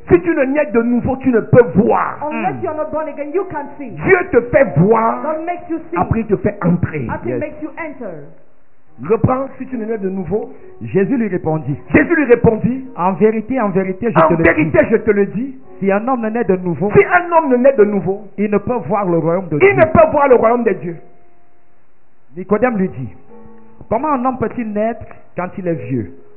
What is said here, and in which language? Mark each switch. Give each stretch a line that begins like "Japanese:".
French: Si tu ne nais de nouveau, tu ne peux voir.
English: Unless you are not born again, you can't see.
French: Dieu te fait voir,
English: God makes you see.
French: après il te fait entrer.
English: After He makes you enter.
French: Reprends, si tu ne nais de nouveau. Jésus lui répondit. Jésus lui répondit. En vérité, je te le dis. Si un homme naît de nouveau, si un homme ne naît de nouveau, il ne peut voir le royaume de Dieu. Il ne peut voir le royaume de Dieu. Nicodème lui dit, comment un homme peut-il naître quand il est vieux?